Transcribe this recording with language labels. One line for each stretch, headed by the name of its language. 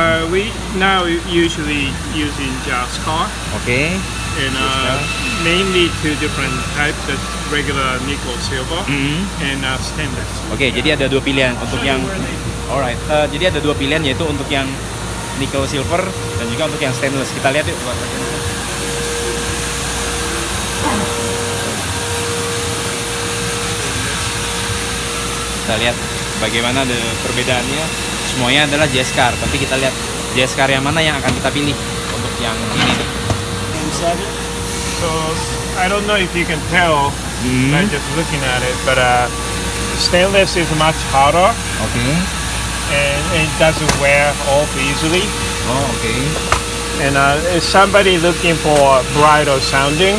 English: We now usually using just car Oke. and mainly two different types: that's regular nickel silver and stainless.
Indonesian: Oke, jadi ada dua pilihan untuk yang alright. Jadi ada dua pilihan yaitu untuk yang nickel silver dan juga untuk yang stainless. Kita lihat yuk. Kita lihat bagaimana perbedaannya. Semuanya adalah J-Scar, tapi kita lihat J-Scar yang mana yang akan kita pilih untuk yang ini nih.
English: So I don't know if you can tell by just looking at it, but stainless is much harder Oke. and it doesn't wear off easily. Oh, oke. And if somebody looking for brighter sounding,